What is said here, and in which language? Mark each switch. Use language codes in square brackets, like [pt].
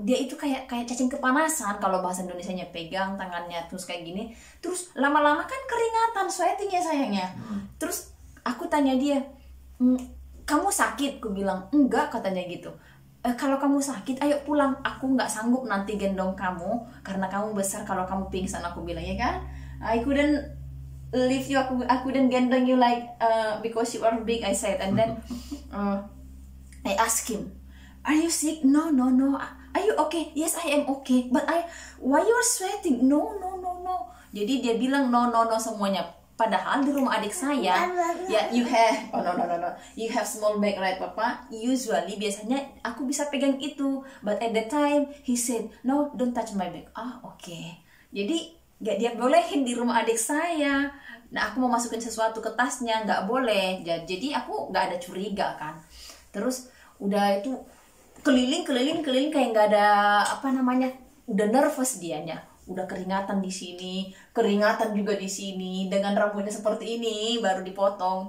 [id] Dia itu kayak cacing kepanasan kalau bahasa Indonesianya, pegang tangannya terus kayak gini. Terus lama-lama kan keringatan, sweating ya sayangnya. Terus aku tanya dia, kamu sakit? Aku bilang enggak katanya gitu. Kalau kamu sakit ayo pulang, aku nggak sanggup nanti gendong kamu karena kamu besar, kalau kamu pingsan. Aku bilang ya kan, [en] I couldn't leave you, aku couldn't gendong you like because you are big, I said. And then I asked him, are you sick? No. Are you okay? Yes, I am okay. But why you are sweating? No. [id] Jadi dia bilang no semuanya. Padahal di rumah adik saya, ya [en] you have small bag right papa. Usually [id] biasanya aku bisa pegang itu. [en] But at that time he said no, don't touch my bag. [id] Okay. Jadi gak dia bolehin di rumah adik saya. Nah aku mau masukin sesuatu ke tasnya nggak boleh. Jadi aku nggak ada curiga kan. Terus udah itu keliling kayak nggak ada udah nervous dianya, udah keringatan di sini, keringatan juga di sini, dengan rambutnya seperti ini baru dipotong.